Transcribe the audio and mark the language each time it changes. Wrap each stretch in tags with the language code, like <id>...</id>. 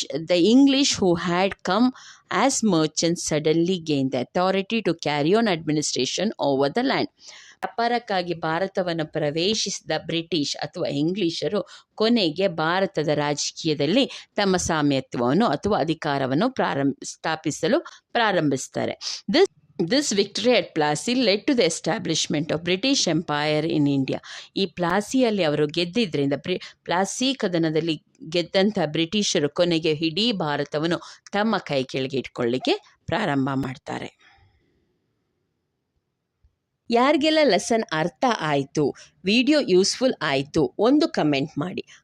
<en>The English who had come as merchants suddenly gain the authority to carry on administration over the land.</en> <kn>ವ್ಯಾಪಾರಕ್ಕಾಗಿ ಭಾರತವನ್ನು ಪ್ರವೇಶಿಸಿದ British ಅಥವಾ ಇಂಗ್ಲಿಷರು ಕೊನೆಗೆ ಭಾರತದ ರಾಜಕೀಯದಲ್ಲಿ ತಮ್ಮ ಸಾಮ್ಯತ್ವವನ್ನು ಅಥವಾ ಅಧಿಕಾರವನ್ನು ಸ್ಥಾಪಿಸಲು ಪ್ರಾರಂಭಿಸ್ತಾರೆ.</kn> <en>This victory at Plassey led to the establishment of British Empire in India.</en> <kn>ಈ ಪ್ಲಾಸಿಯಲ್ಲಿ ಅವರು ಗೆದ್ದಿದ್ದರಿಂದ ಪ್ಲಾಸಿ ಕದನದಲ್ಲಿ ಗೆದ್ದಂಥ ಬ್ರಿಟಿಷರು ಕೊನೆಗೆ ಇಡೀ ಭಾರತವನ್ನು ತಮ್ಮ ಕೈ ಕೆಳಗೆ ಇಟ್ಕೊಳ್ಳಿಕ್ಕೆ ಪ್ರಾರಂಭ ಮಾಡ್ತಾರೆ. ಯಾರಿಗೆಲ್ಲ ಲೆಸನ್ ಅರ್ಥ ಆಯಿತು, ವಿಡಿಯೋ ಯೂಸ್ಫುಲ್ ಆಯಿತು, ಒಂದು ಕಮೆಂಟ್ ಮಾಡಿ.</kn>